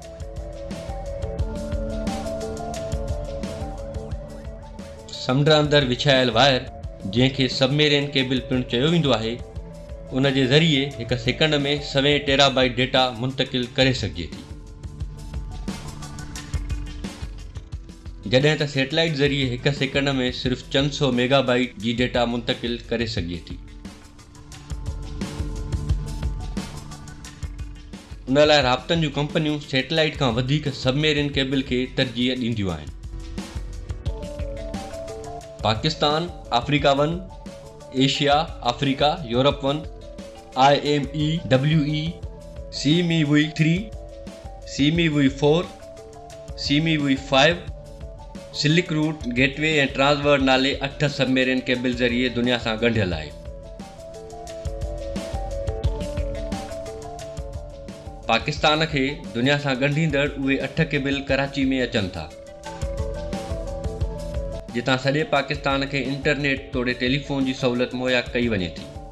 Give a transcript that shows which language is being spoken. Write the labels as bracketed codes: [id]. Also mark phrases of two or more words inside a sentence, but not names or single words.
[sd] समुंड अंदरि विछायल वायर, जंहिंखे [en] submarine cable [sd] पिणु चयो वेंदो आहे, उन जे ज़रिए हिक सेकंड में 100 [en] terabyte data [sd] मुंतक़िल करे सघिजे थी, जॾहिं त सैटेलाइट ज़रिए हिक सेकंड में सिर्फ़ 300 मेगाबाइट जी डेटा मुंतक़िल करे सघिजे थी। उन लाइ राब्तनि जूं कंपनियूं सैटेलाइट खां वधीक [en] submarine cable [sd] खे तरजीह ॾींदियूं आहिनि। पाकिस्तान अफ्रीका 1, एशिया अफ्रीका यूरोप 1, IMEWE, CMEW3, CMEW4, CMEW5, सिल्क रूट, गेटवे ऐं ट्रांसवर्ड नाले 8 [en] submarine cable [sd] ज़रिए दुनिया सां ॻंढियल आहे। पाकिस्तान खे दुनिया सां ॻंढींदड़ उहे 8 केबल कराची में अचनि था, जितां सॼे पाकिस्तान खे इंटरनेट तोड़े टेलीफोन जी सहूलियत मुहैया कई वञे थी।